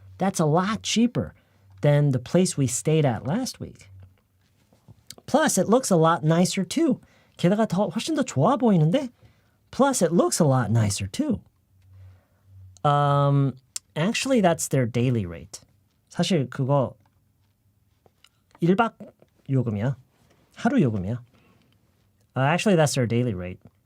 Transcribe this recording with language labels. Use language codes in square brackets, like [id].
[en] That's a lot cheaper than the place we stayed at last week. Plus, it looks a lot nicer too. [ko] 게다가 훨씬 더 좋아 보이는데? [en] Plus, it looks a lot nicer too. Actually, that's their daily rate. [ko] 사실 그거 1박 요금이야. 하루 요금이야. [en] Actually, that's their daily rate.